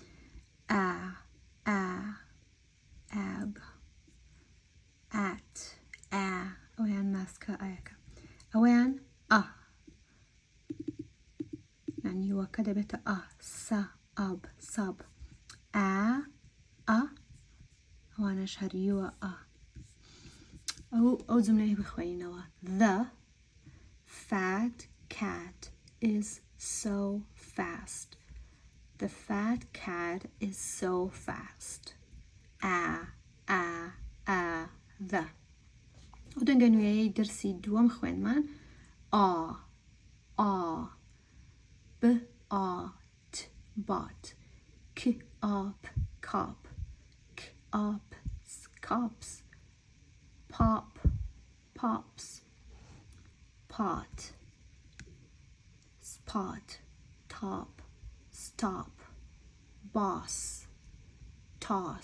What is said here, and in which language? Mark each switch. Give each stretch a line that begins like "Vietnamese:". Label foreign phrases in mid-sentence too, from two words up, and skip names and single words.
Central Kurdish: ئاب ئات ئەویان ماسکە ئایەکە ئەویان یانیوەکە دەبێتە ئاب ساب ئەوانەش هەریوە ئەو جملەی بخوێنینەوە.
English: The fat cat is so fast. The fat cat is so fast.
Central Kurdish: The ئەو دەنگە نوێیەی دەرسی دووەم خوێنمان
English: bought cop cops pops pot spot top stop boss toss.